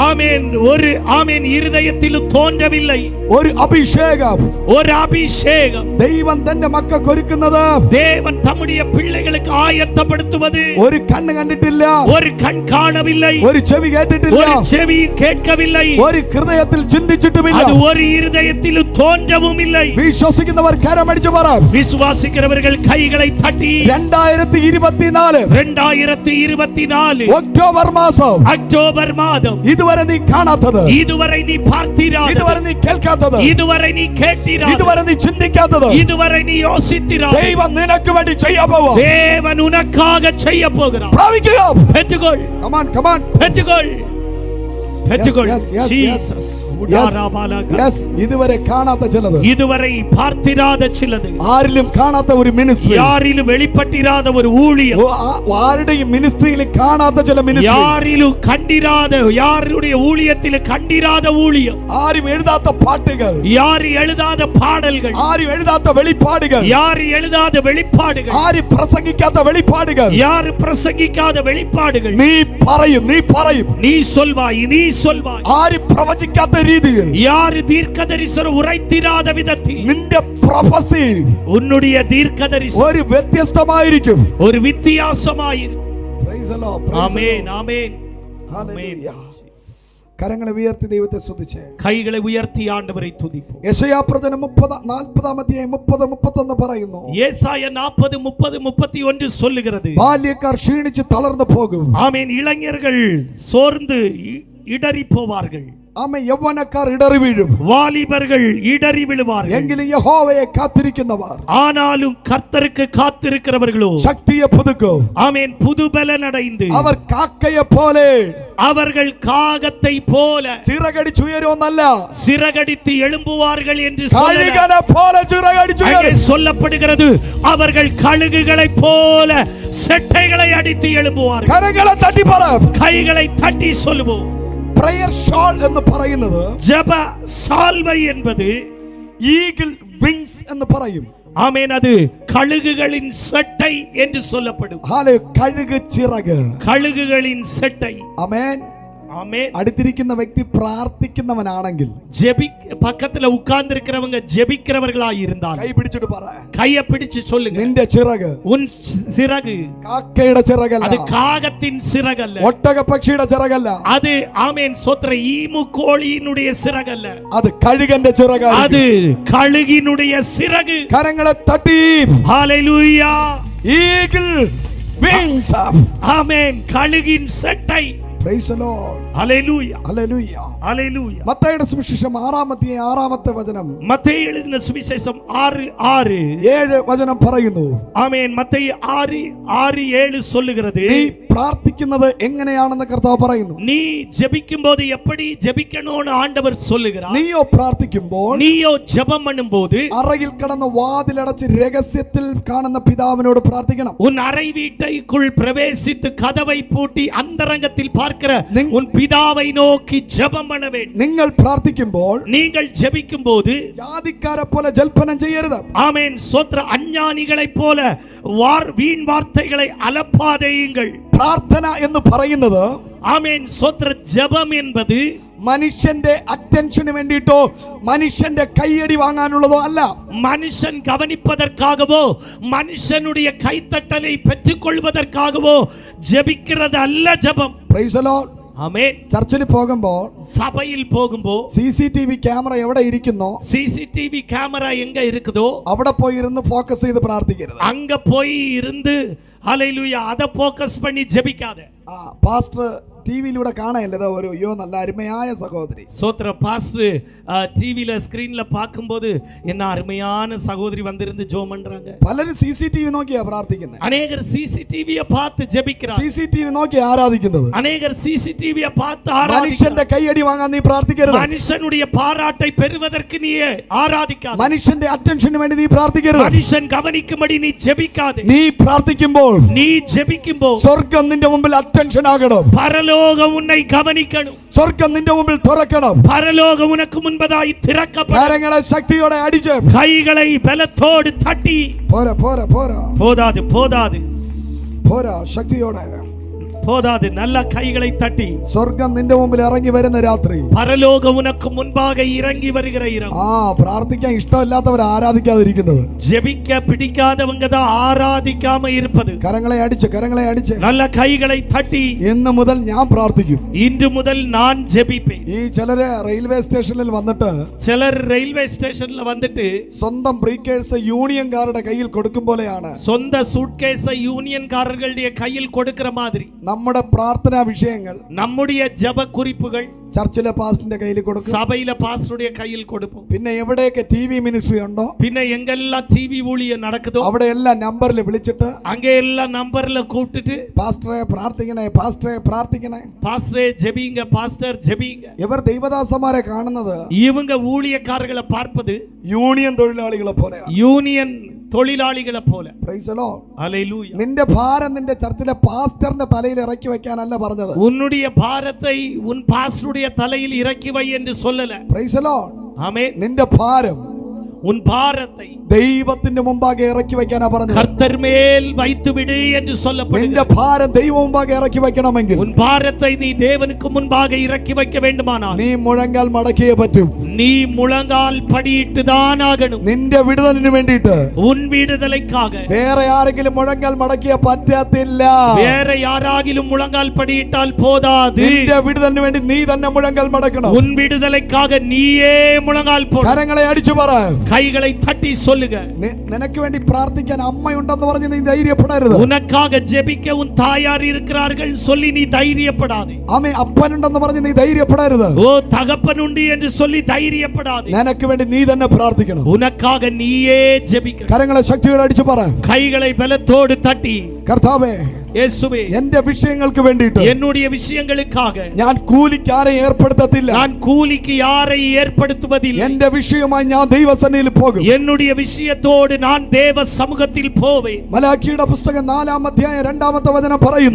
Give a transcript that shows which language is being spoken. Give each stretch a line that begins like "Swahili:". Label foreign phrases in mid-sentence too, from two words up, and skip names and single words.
Tamil: ஆமென் ஒரு ஆமென் இருதயத்திலும் தோன்றவில்லை.
Malayalam: ഒരു അഭിഷേകം,
Tamil: ஒரு அபிஷேகம்
Malayalam: ദൈവം തന്റെ മക്കൾക്ക് ഒരുക്കുന്നത്
Tamil: தேவன் தம்முடைய பிள்ளைகளுக்கு ஆயத்தப்படுத்துவது.
Malayalam: ഒരു കണ്ണ് കണ്ടിട്ടില്ല,
Tamil: ஒரு கண் காணவில்லை,
Malayalam: ഒരു ചെവി കേട്ടിട്ടില്ല,
Tamil: ஒரு செவி கேட்கவில்லை,
Malayalam: ഒരു ഹൃദയത്തിൽ ചിന്തിച്ചിട്ടുമില്ല.
Tamil: அது ஒரு இருதயத்திலும் தோன்றவும் இல்லை.
Malayalam: വിശ്വസിക്കുന്നവർ കരമടിച്ചു പറ.
Tamil: விசுவாசிக்கிறவர்கள் கைகளை தட்டி 2024 2024
Malayalam: ഒക്ടോബർ മാസം,
Tamil: அக்டோபர் மாதம்
Malayalam: ഇതുവരെ നീ കാണാത്തത്,
Tamil: இதுவரை நீ பார்த்திராதது,
Malayalam: ഇതുവരെ നീ കേൾക്കാത്തത്,
Tamil: இதுவரை நீ கேட்டிராதது,
Malayalam: ഇതുവരെ നീ ചിന്തിക്കാത്തത്
Tamil: இதுவரை நீ யோசித்திராதது
Malayalam: ദൈവം നിനക്ക് വേണ്ടി ചെയ്യാൻ പോവാ.
Tamil: தேவன் உனக்காக செய்ய போகிறார்.
Malayalam: പ്രാപിക്കുക.
Tamil: பெற்றுக்கொள்,
English: Come on, come on.
Tamil: பெற்றுக்கொள், பெற்றுக்கொள்.
English: yes, yes,
Tamil: ஜீசஸ்.
English: Yes,
Malayalam: ഇതുവരെ കാണാത്ത ചിലത്,
Tamil: இதுவரை பார்த்திராத சிலது,
Malayalam: ആരിലും കാണാത്ത ഒരു മിനിസ്ട്രി,
Tamil: யாரிலும் வெளிப்பட்டிராத ஒரு ஊழியம்,
Malayalam: ആരുടെയും മിനിസ്ട്രിയിൽ കാണാത്ത ചില മിനിസ്ട്രി,
Tamil: யாரிலும் கண்டிராத, யாருடைய ஊழியத்தில் கண்டிராத ஊழியம்,
Malayalam: ആരും എഴുതാത്ത പാട്ടുകൾ,
Tamil: யார் எழுதாத பாடல்கள்,
Malayalam: ആരും എഴുതാത്ത വെളിപ്പാടുകൾ,
Tamil: யார் எழுதாத வெளிப்பாடுகள்,
Malayalam: ആരും പ്രസംഗിക്കാത്ത വെളിപ്പാടുകൾ,
Tamil: யார் பிரசங்கிக்காத வெளிப்பாடுகள்
Malayalam: നീ പറയും, നീ പറയും,
Tamil: நீ சொல்வாய், நீ சொல்வாய்.
Malayalam: ആരും പ്രവചിക്കാത്ത രീതിയിൽ,
Tamil: யார் தீர்க்கதரிசனம் உரைத்திராத விதத்தில்
Malayalam: നിന്റെ പ്രൊഫസി
Tamil: உன்னுடைய தீர்க்கதரிசனம்
Malayalam: ഒരു വ്യത്യസ്തമായിരിക്കും.
Tamil: ஒரு வித்தியாசமாயிருக்கும்.
English: Praise the Lord, praise the
Tamil: ஆமென்,
English: Lord.
Tamil: ஆமென்,
Malayalam: Hallelujah. കരങ്ങളെ ഉയർത്തി ദൈവത്തെ സ്തുതിച്ചേ.
Tamil: கைகளை உயர்த்தி ஆண்டவரை துதிப்போம்.
Malayalam: യെശയ്യാപ്രവചനം 40 അധ്യായം 30-31 പറയുന്നു.
Tamil: ஏசாயா 40 30 31 சொல்லுகிறது.
Malayalam: ബാല്യക്കാർ ക്ഷീണിച്ച് തളർന്നു പോകും.
Tamil: ஆமென். இளைஞர்கள் சோர்ந்து இடறி போவார்கள்.
Malayalam: ആമേൻ. യൗവനക്കാർ ഇടറി വീഴും.
Tamil: வாலிபர்கள் இடறി விழுவார்கள்.
Malayalam: എങ്കിലും യഹോവയെ കാത്തിരിക്കുന്നവർ,
Tamil: ஆனாலும் கர்த்தருக்கு காத்திருக்கிறவர்களோ
Malayalam: ശക്തിയെ പുതുക്കും.
Tamil: ஆமென், புது பலன் அடைந்து
Malayalam: അവർ കാക്കയെ പോലെ,
Tamil: அவர்கள் காகத்தை போல
Malayalam: ചിറകടിച്ചുയരുമെന്നല്ല,
Tamil: சிறகடித்து எழும்புவார்கள் என்று
Malayalam: കഴുകനെ പോലെ ചിറകടിച്ചുയരും.
Tamil: சொல்லப்படுகிறது. அவர்கள் கழுகுகளை போல செட்டைகளை அடித்து எழும்புவார்கள்.
Malayalam: കരങ്ങളെ തട്ടി പറ.
Tamil: கைகளை தட்டி சொல்லுவோம்.
English: prayer shawl
Malayalam: എന്ന് പറയുന്നത്,
Tamil: ஜெப சால்வை என்பது
English: eagle wings
Malayalam: എന്ന് പറയും.
Tamil: ஆமென், அது கழுகுகளின் செட்டை என்று சொல்லப்படும்.
Malayalam: കഴുക് ചിറക്,
Tamil: கழுகுகளின் செட்டை.
Malayalam: ആമേൻ.
Tamil: ஆமென்.
Malayalam: അടുത്തിരിക്കുന്ന വ്യക്തി പ്രാർത്ഥിക്കുന്നവനാണെങ്കിൽ,
Tamil: பக்கத்துல உட்கார்ந்து இருக்கிறவங்க ஜெபிக்கிறவர்களாய் இருந்தால்
Malayalam: കൈ പിടിച്ചിട്ട് പറ,
Tamil: கையை பிடிச்சு சொல்லுங்க,
Malayalam: നിന്റെ ചിറക്
Tamil: உன் சிறகு
Malayalam: കാക്കയുടെ ചിറകല്ല,
Tamil: அது காகத்தின் சிறகல்ல,
Malayalam: ഒട്ടക പക്ഷിയുടെ ചിറകല്ല,
Tamil: அது ஆமென் சோத்திர ஈமு கோழியினுடைய சிறகல்ல,
Malayalam: അത് കഴുകന്റെ ചിറകാണ്.
Tamil: அது கழுகினுடைய சிறகு.
Malayalam: കരങ്ങളെ തട്ടി
Tamil: ஹalleluya.
English: eagle wings.
Tamil: ஆமென், கழுகின் செட்டை.
English: Praise the Lord.
Tamil: ஹalleluya, Hallelujah. ஹalleluya.
Malayalam: മത്തായിയുടെ സുവിശേഷം 6-ാമത്തെ വചനം,
Tamil: மத்தேயு எழுதின சுவிசேஷம் 6:6
Malayalam: വചനം പറയുന്നു.
Tamil: ஆமென். மத்தேயு 6:7 சொல்லுகிறது.
Malayalam: നീ പ്രാർത്ഥിക്കുന്നത് എങ്ങനെയാണെന്ന് കർത്താവ് പറയുന്നു.
Tamil: நீ ஜெபிக்கும்போது எப்படி ஜெபிக்கணும்னு ஆண்டவர் சொல்லுகிறார்.
Malayalam: നീയോ പ്രാർത്ഥിക്കുമ്പോൾ,
Tamil: நீயோ ஜெபம் பண்ணும்போது
Malayalam: അറയിൽ കിടന്ന് വാതിലടച്ച് രഹസ്യത്തിൽ കാണുന്ന പിതാവിനോട് പ്രാർത്ഥിക്കണം.
Tamil: உன் அறை வீட்டைக்குள் பிரவேசித்து கதவை பூட்டி அந்தரங்கத்தில் பார்க்கிற உன் பிதாவை நோக்கி ஜெபம் பண்ண வேண்டும்.
Malayalam: നിങ്ങൾ പ്രാർത്ഥിക്കുമ്പോൾ
Tamil: நீங்கள் ஜெபிக்கும்போது
Malayalam: ജാതിക്കാരെ പോലെ ജൽപ്പനം ചെയ്യരുത്.
Tamil: ஆமென் சோத்ர அஞ்ஞானிகளைப் போல வீண் வார்த்தைகளை அலப்பாதேயுங்கள்.
Malayalam: പ്രാർത്ഥന എന്ന് പറയുന്നത്,
Tamil: ஆமென் சோத்ர ஜெபம் என்பது
Malayalam: മനുഷ്യന്റെ അറ്റൻഷന് വേണ്ടിയിട്ടോ മനുഷ്യന്റെ കൈയടി വാങ്ങാനുള്ളതോ അല്ല.
Tamil: மனுஷன் கவனிப்பதற்காகவோ மனுஷனுடைய கைத்தட்டலை பெற்றுக் கொள்வதற்காகவோ ஜெபிக்கிறது அல்ல ஜெபம்.
English: Praise the Lord.
Tamil: ஆமென்.
Malayalam: ചർച്ചിൽ പോകുമ്പോൾ,
Tamil: சபையில் போகும்போ
Malayalam: CCTV ക്യാമറ എവിടെ ഇരിക്കുന്നോ,
Tamil: CCTV கேமரா எங்க இருக்குதோ
Malayalam: അവിടെ പോയി ഇരുന്ന് ഫോക്കസ് ചെയ്ത് പ്രാർത്ഥിക്കരുത്.
Tamil: அங்க போய் இருந்து ஹalleluya அத ஃபோக்கஸ் பண்ணி ஜெபிக்காத.
Malayalam: പാസ്റ്റർ டிவியிலൂടെ കാണാനല്ലേ ഒരു നല്ല അരുമയായ സഹോദരി.
Tamil: சோத்ர பாஸ்டர் டிவில ஸ்கிரீன்ல பாக்கும்போது என்ன அருமையான சகோதரி வந்திருந்து ஜெபம் பண்றாங்க.
Malayalam: പലരും CCTV നോക്കിയാ പ്രാർത്ഥിക്കുന്നത്.
Tamil: அநேகர் CCTVயை பார்த்து ஜெபிக்கிறாங்க.
Malayalam: CCTV നോക്കി ആരാധിക്കുന്നത്.
Tamil: அநேகர் CCTVயை பார்த்து
Malayalam: മനുഷ്യന്റെ കൈയടി വാങ്ങാൻ നീ പ്രാർത്ഥിക്കരുത്.
Tamil: மனுஷனுடைய பாராட்டை பெறுவதற்கு நீ ஆராதிக்காத.
Malayalam: മനുഷ്യന്റെ അറ്റൻഷന് വേണ്ടി നീ പ്രാർത്ഥിക്കരുത്.
Tamil: மனுஷன் கவனிக்கும்படி நீ ஜெபிக்காதே.
Malayalam: നീ പ്രാർത്ഥിക്കുമ്പോൾ,
Tamil: நீ ஜெபிக்கும்போது
Malayalam: സ്വർഗ്ഗം നിന്റെ മുമ്പിൽ അറ്റൻഷൻ ആകണം.
Tamil: பரலோகம் உன்னை கவனிக்கணும்.
Malayalam: സ്വർഗ്ഗം നിന്റെ മുമ്പിൽ തുറക്കണം.
Tamil: பரலோகம் உனக்கு முன்பதாய் திறக்கப்படும்.
Malayalam: കരങ്ങളെ ശക്തിയോടെ അടിച്ച്,
Tamil: கைகளை பலத்தோடு தட்டி,
Malayalam: പോരാ പോരാ പോരാ
Tamil: போதாது போதாது
Malayalam: പോരാ, ശക്തിയോടെ
Tamil: போதாது. நல்ல கைகளை தட்டி
Malayalam: സ്വർഗം നിന്റെ മുമ്പിൽ ഇറങ്ങി വരുന്ന രാത്രി.
Tamil: பரலோகம் உனக்கு முன்பாக இறங்கி வருகிற இரவு.
Malayalam: പ്രാർത്ഥിക്കാൻ ഇഷ്ടമില്ലാത്തവർ ആരാധിക്കാതിരിക്കുന്നത്.
Tamil: ஜெபிக்க பிடிக்காதவங்க தான் ஆராதிக்காம இருப்பது.
Malayalam: കരങ്ങളെ അടിച്ച്
Tamil: நல்ல கைகளை தட்டி
Malayalam: ഇന്ന് മുതൽ ഞാൻ പ്രാർത്ഥിക്കും.
Tamil: இன்று முதல் நான் ஜெபிப்பேன்.
Malayalam: ഈ ചിലര്
English: railway station
Malayalam: വന്നിട്ട്
Tamil: சிலர்
English: railway station
Tamil: வந்துட்டு
Malayalam: സ്വന്തം ബ്രീക്കേഴ്സ് യൂണിയൻകാരുടെ കയ്യിൽ കൊടുക്കും പോലെയാണ്.
Tamil: சொந்த சூட்கேஸ யூனியன்காரர்களுடைய கையில் கொடுக்கிற மாதிரி
Malayalam: നമ്മുടെ പ്രാർത്ഥനാ വിഷയങ്ങൾ
Tamil: நம்முடைய ஜெப குறிப்புகள்
Malayalam: ചർച്ചിലെ പാസ്റ്ററിന്റെ കയ്യിൽ കൊടുക്കും.
Tamil: சபையில பாஸ்டருடைய கையில் கொடுப்போம்.
Malayalam: പിന്നെ എവിടെയൊക്കെ
English: TV ministry
Malayalam: ഉണ്ടോ
Tamil: பின்ன எங்கெல்லாம் டிவி ஊழியம் நடக்குதோ
Malayalam: അവിടെ എല്ലാം നമ്പറിൽ വിളിച്ചിട്ട്
Tamil: அங்க எல்லாம் நம்பர்ல கூப்பிட்டுட்டு
Malayalam: പാസ്റ്ററെ പ്രാർത്ഥിക്കണേ
Tamil: பாஸ்டரே ஜெபிங்க, பாஸ்டர் ஜெபிங்க.
Malayalam: ഇവർ ദൈവദാസന്മാരെ കാണുന്നത്
Tamil: இவங்க ஊழியக்காரர்களை பார்ப்பது
Malayalam: യൂണിയൻ തൊഴിലാളികളെ പോലെയാണ്.
Tamil: யூனியன் தொழிலாளிகளை போல.
English: Praise the Lord.
Tamil: ஹல்லேலூயா.
Malayalam: നിന്റെ ഭാരം നിന്റെ ചർച്ചിലെ പാസ്റ്ററിന്റെ തലയിൽ ഇറക്കി വെക്കാനല്ല പറഞ്ഞത്.
Tamil: உன்னுடைய பாரத்தை உன் பாஸ்டருடைய தலையில் இறக்கி வை என்று சொல்லல.
English: Praise the Lord.
Tamil: ஆமென்.
Malayalam: നിന്റെ ഭാരം
Tamil: உன் பாரத்தை
Malayalam: ദൈവത്തിന്റെ മുമ്പാകെ ഇറക്കി വെക്കാനാ പറഞ്ഞത്.
Tamil: கர்த்தர் மேல் வைத்து விடு என்று சொல்லப்படுகிறது.
Malayalam: നിന്റെ ഭാരം ദൈവ മുമ്പാകെ ഇറക്കി വെക്കണമെങ്കിൽ
Tamil: உன் பாரத்தை நீ தேவனுக்கு முன்பாக இறக்கி வைக்க வேண்டுமானால்
Malayalam: നീ മുഴങ്കാൽ മടക്കിയേ പറ്റൂ.
Tamil: நீ முழங்கால் படியிட்டு தான் ஆகணும்.
Malayalam: നിന്റെ വിടുതലിന് വേണ്ടിയിട്ട്
Tamil: உன் விடுதலைக்காக
Malayalam: വേറെ ആരെങ്കിലും മുഴങ്കാൽ മടക്കിയ പറ്റത്തില്ല.
Tamil: வேற யாராகிலும் முழங்கால் படியிட்டால் போதாது.
Malayalam: നിന്റെ വിടുതലിന് വേണ്ടി നീ തന്നെ മുഴങ്കാൽ മടക്കണം.
Tamil: உன் விடுதலைக்காக நீயே முழங்கால் போடு.
Malayalam: കരങ്ങളെ അടിച്ചു പറ,
Tamil: கைகளை தட்டி சொல்லுங்க.
Malayalam: നിനക്ക് വേണ്ടി പ്രാർത്ഥിക്കാൻ അമ്മയുണ്ടെന്ന് പറഞ്ഞ് നീ ധൈര്യപ്പെടരുത്.
Tamil: உனக்காக ஜெபிக்க உன் தாயார் இருக்கிறார்கள் சொல்லி நீ தைரியப்படாதே.
Malayalam: ആമേ, അപ്പനുണ്ടെന്ന് പറഞ്ഞ് നീ ധൈര്യപ്പെടരുത്.
Tamil: ஓ தகப்பன் உண்டு என்று சொல்லி தைரியப்படாதே.
Malayalam: നിനക്ക് വേണ്ടി നീ തന്നെ പ്രാർത്ഥിക്കണം.
Tamil: உனக்காக நீயே ஜெபிக்க.
Malayalam: കരങ്ങളെ ശക്തിയോടെ അടിച്ചു പറ,
Tamil: கைகளை பலத்தோடு தட்டி,
Malayalam: കർത്താവേ,
Tamil: இயேசுவே,
Malayalam: എന്റെ വിഷയങ്ങൾക്ക് വേണ്ടിയിട്ട്
Tamil: என்னுடைய விஷயங்களுக்காக
Malayalam: ഞാൻ കൂലിക്ക് ആരെയും ഏർപ്പെടുത്തത്തില്ല.
Tamil: நான் கூலிக்கு யாரை ஏற்படுத்துவதில்லை.
Malayalam: എന്റെ വിഷയമായി ഞാൻ ദൈവസന്നിധിയിൽ പോകും.
Tamil: என்னுடைய விஷயத்தோடு நான் தேவ சமூகத்தில் போவேன்.
Malayalam: മലാക്കിയുടെ പുസ്തകം 4-ാം അധ്യായം 2-ാമത്തെ വചനം പറയുന്നു,